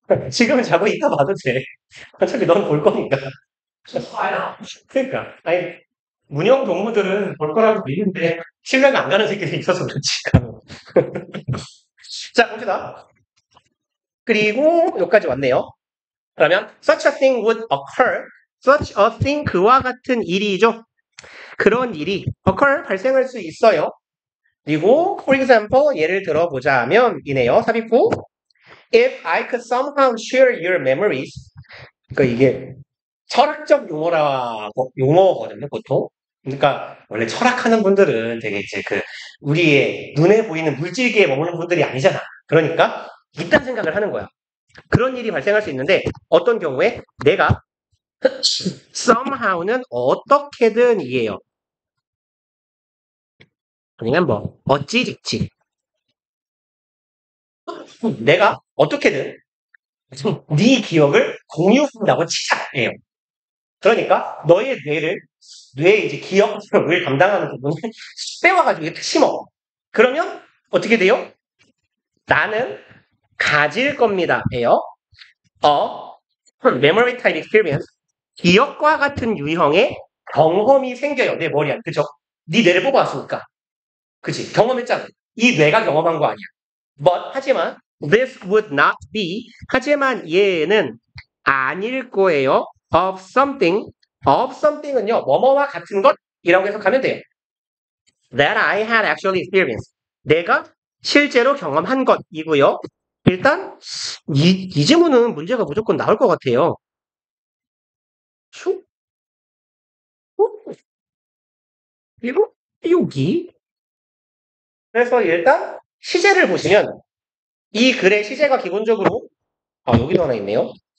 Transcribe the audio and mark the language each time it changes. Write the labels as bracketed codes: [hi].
[ko] 지금은 자고 있다 봐도 돼. 어차피 넌 볼 거니까. 봐요. 그러니까. 아니, 문형 동무들은 볼 거라고 믿는데, 신뢰가 안 가는 새끼들이 있어서 그렇지. 자, 봅시다. 그리고 여기까지 왔네요. 그러면 [en] such a thing would occur. such a thing [ko] 그와 같은 일이죠. 그런 일이 occur 발생할 수 있어요. 그리고 [en] for example [ko] 예를 들어보자면 이네요. 삽입구 [en] if I could somehow share your memories. [ko] 그러니까 이게 철학적 용어거든요, 보통. 그러니까 원래 철학하는 분들은 되게 이제 그 우리의 눈에 보이는 물질계에 머무는 분들이 아니잖아. 그러니까 이딴 생각을 하는 거야. 그런 일이 발생할 수 있는데 어떤 경우에 내가 somehow는 어떻게든 이에요. 아니면 뭐 어찌직지. 내가 어떻게든 네 기억을 공유한다고 치자예요. 그러니까 너의 뇌의 이제 기억을 담당하는 부분을 빼와가지고 이렇게 심어. 그러면 어떻게 돼요? 나는 가질 겁니다예요. [en] memory type experience. [ko] 기억과 같은 유형의 경험이 생겨요. 내 머리 안에. 그죠? 네 뇌를 뽑아왔으니까. 그치? 경험했잖아. 이 뇌가 경험한 거 아니야. [en] But [ko] 하지만 [en] this would not be. [ko] 하지만 얘는 아닐 거예요. [en] of something. of something [ko] 은요. 뭐뭐와 같은 것이라고 해석하면 돼요. [en] That I had actually experienced. [ko] 내가 실제로 경험한 것이고요. 일단 이 지문은 문제가 무조건 나올 것 같아요. 슉. 그리고 여기. 그래서 일단 시제를 보시면 이 글의 시제가 기본적으로 여기도 하나 있네요.